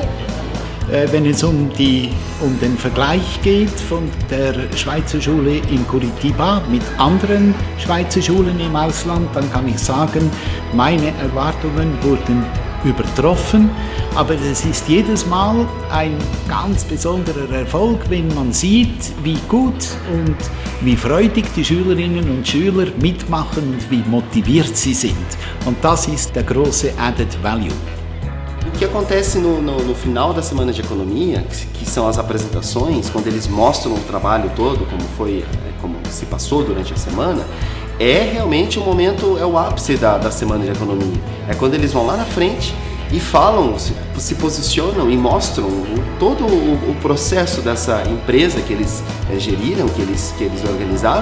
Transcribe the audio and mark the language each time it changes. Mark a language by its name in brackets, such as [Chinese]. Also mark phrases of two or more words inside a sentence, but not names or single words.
[German] Wenn es um den Vergleich geht von der Schweizer Schule in Curitiba mit anderen Schweizer Schulen im Ausland, dann kann ich sagen, meine Erwartungen wurden übertroffen, aber es ist jedes Mal ein ganz besonderer Erfolg, wenn man sieht, wie gut und wie freudig die Schülerinnen und Schüler mitmachen und wie motiviert sie sind. Und das ist der große [English] Added Value. [Portuguese] O que acontece no final da Semana de Economia, que são as apresentações, quando eles mostram o trabalho todo, como se passou durante a semana, é realmente o momento, é o ápice da Semana de Economia. É quando eles vão lá na frente e falam, se posicionam e mostram todo o processo dessa empresa que eles geriram, que eles organizaram.